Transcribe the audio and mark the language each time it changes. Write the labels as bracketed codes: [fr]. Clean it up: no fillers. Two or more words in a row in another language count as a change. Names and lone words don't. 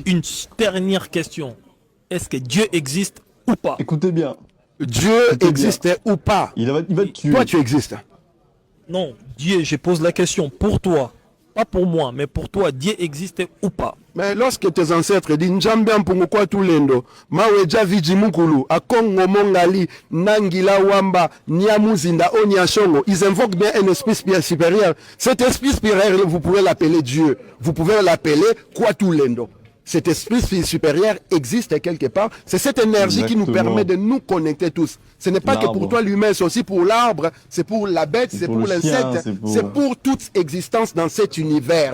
[fr] Une dernière question. Est-ce que Dieu existe ou pas? Écoutez bien. Dieu existait ou pas? Il va te tuer. Toi, tu existes. Non, Dieu, je pose la question pour toi. Pas pour moi, mais pour toi, Dieu existait ou pas? Mais lorsque tes ancêtres disent Njambe Mpungukwa Tulendo, Maweja Vijimukulu, Akongo Mongali, Nangila Wamba, Nyamuzinda, Onyashongo, ils invoquent bien un esprit supérieur. Cet esprit supérieur, vous pouvez l'appeler Dieu. Vous pouvez l'appeler Kwatulendo. Cet esprit supérieur existe quelque part. C'est cette énergie qui nous permet de nous connecter tous. Ce n'est pas que pour toi l'humain, c'est aussi pour l'arbre, c'est pour la bête, c'est pour l'insecte, c'est pour toute existence dans cet univers.